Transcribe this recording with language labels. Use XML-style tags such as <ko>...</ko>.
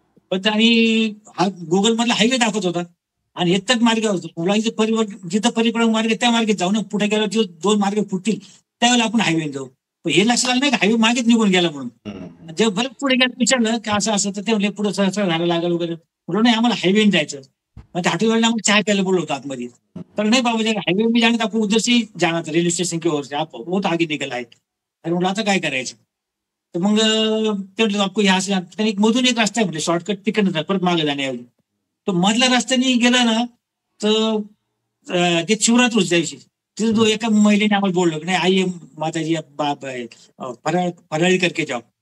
<mr>पण आणि हा गुगल मधला हायवे दाखवत होता आणि एक तट मार्ग होता. जिथं परिक्रमा मार्ग त्या मार्गे जाऊ ना, पुढे गेलो जे 2 मार्ग फुटतील त्यावेळेला आपण हायवे जाऊ. पण हे लक्षात आलं नाही की हायवे मागेच निघून गेला म्हणून. जेव्हा बरं पुढे गेलं विचारलं की असं असं, तर ते म्हणले पुढे सहस्रधारा लागेल वगैरे. म्हटलं नाही, आम्हाला हायवेने जायचं. मग त्या हॉटेलवाल्याने आम्हाला चहा प्यायला बोलवतो आतमध्ये.</mr> <hi>तर नहीं बाबा जी हाईवे में जाना था, आपको उधर से ही जाना था, रेल्वे स्टेशन की ओर से, आप बहुत आगे निकल आए.</hi> <mr>अरे म्हटलं आता काय करायचं. तर मग ते म्हटलं</mr> <hi>आपको यहाँ से,</hi> <mr>एक मधून एक रस्ता आहे म्हटलं शॉर्टकट, तिकडनं जा परत मागे जाण्याऐवजी. तो मधल्या रस्त्याने गेला ना, तर ते शिवरात्र होती त्या दिवशी. तिथे जो एका महिलेने आम्हाला बोललो की नाही आई माताजी बाप फराळी</mr> <hi>करके जाओ.</hi>